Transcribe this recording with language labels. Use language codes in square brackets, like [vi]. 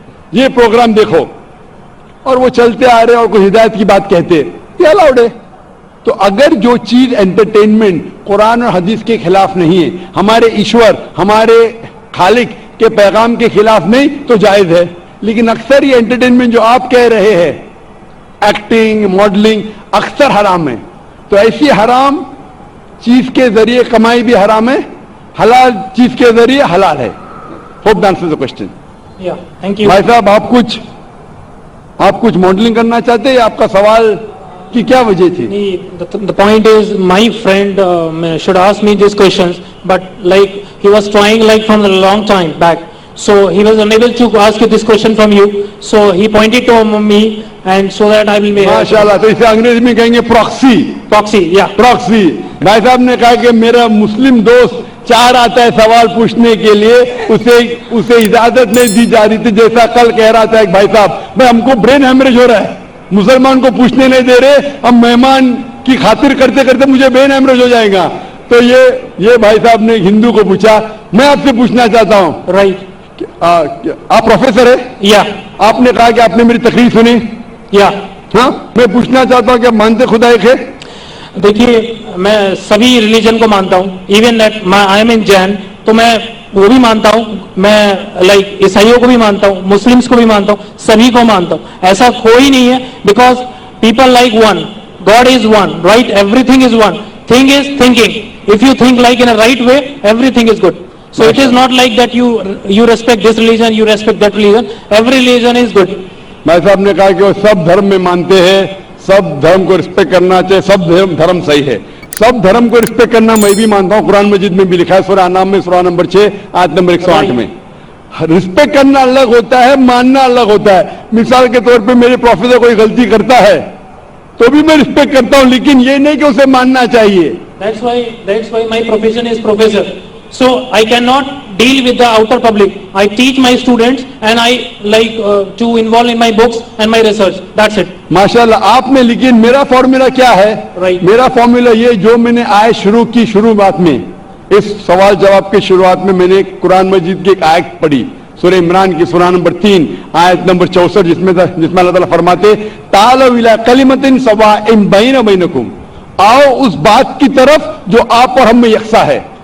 [ur] یہ پروگرام دیکھو، اور وہ چلتے آ رہے اور کوئی ہدایت کی بات کہتے، یہ الاؤڈ ہے۔ تو اگر جو چیز انٹرٹینمنٹ قرآن اور حدیث کے خلاف نہیں ہے، ہمارے ایشور، ہمارے خالق کے پیغام کے خلاف نہیں، تو جائز ہے۔ لیکن اکثر یہ انٹرٹینمنٹ جو آپ کہہ رہے ہیں، ایکٹنگ، ماڈلنگ، اکثر حرام ہے۔ تو ایسی حرام چیز کے ذریعے کمائی بھی حرام ہے، حلال چیز کے ذریعے حلال ہے۔ [en] Hope answer the question. Yeah. Thank you. [ur] بھائی صاحب، آپ کچھ ماڈلنگ کرنا چاہتے ہیں یا آپ کا سوال کی کیا وجہ تھی؟ [en] The point is, my friend should ask me these questions, but like he was trying like from a long time back, so he was unable to ask you this question from you, so he pointed to me, and so that I will be [ur] ماشاءاللہ۔ تو اسے انگریزی میں کہیں گے proxy. [en] proxy. Yeah. [ur] Proxy. بھائی صاحب نے کہا کہ میرا مسلم دوست چار آتا ہے سوال پوچھنے کے لیے, اسے اجازت نہیں دی جا رہی تھی. جیسا کل کہہ رہا تھا ایک بھائی صاحب, بھائی ہم کو برین ہیمریج ہو رہا ہے, مسلمان کو پوچھنے نہیں دے رہے, ہم مہمان کی خاطر کرتے کرتے مجھے برین ہیمریج ہو جائے گا. تو یہ بھائی صاحب نے ہندو کو پوچھا. میں آپ سے پوچھنا چاہتا ہوں, [en] Right. [ur] آپ پروفیسر ہے, [en] Yeah. [ur] آپ نے کہا کہ آپ نے میری تقریر سنی. [en] Yeah. [ur] ہاں, میں پوچھنا چاہتا ہوں کہ مانتے خدا ایک ہے؟ دیکھیے میں سبھی ریلیجن کو مانتا ہوں, [en] even that I am in Jain, [ur] تو میں وہ بھی مانتا ہوں, میں لائک عیسائیوں کو بھی مانتا ہوں, مسلمس کو بھی مانتا ہوں, سبھی کو مانتا ہوں. ایسا کوئی نہیں ہے, [en] Because people like one, God is one, right, everything is one. Thing is thinking. If you think like in a right way, everything is good. So it is not like that you respect this religion, you respect that religion. Every religion is good. [ur] بھائی صاحب نے کہا کہ وہ سب دھرم میں مانتے ہیں, سب دھرم کو رسپیکٹ کرنا چاہیے, سب دھرم صحیح ہے. سب دھرم کو رسپیکٹ کرنا میں بھی مانتا ہوں, قرآن مجید میں بھی لکھا ہے, سورہ انعام میں سورہ نمبر 6 آیت نمبر 108 میں. رسپیکٹ کرنا الگ ہوتا ہے, ماننا الگ ہوتا ہے. مثال کے طور پہ میرے پروفیسر کوئی غلطی کرتا ہے تو بھی میں رسپیکٹ کرتا ہوں, لیکن یہ نہیں کہ اسے ماننا چاہیے. [en] That's why my profession is professor. So I cannot deal with the outer public. I teach my students and I like to involve in my books and my research. That's it. [ur] ماشاءاللہ آپ نے, لیکن میرا formula کیا ہے؟ [en] Right. [ur] میرا formula یہ جو میں نے آیت شروع کی, شروعات میں اس سوال جواب کے شروعات میں میں نے قرآن مجید کی ایک آیت پڑھی, سورہ عمران کی سورہ نمبر 3 آیت نمبر 64, جس میں اللہ تعالیٰ فرماتے [ar] تعالوا الی کلمۃ سواء بین بینکم, [ur] آؤ اس بات کی طرف جو آپ اور ہم میں یکساں ہے.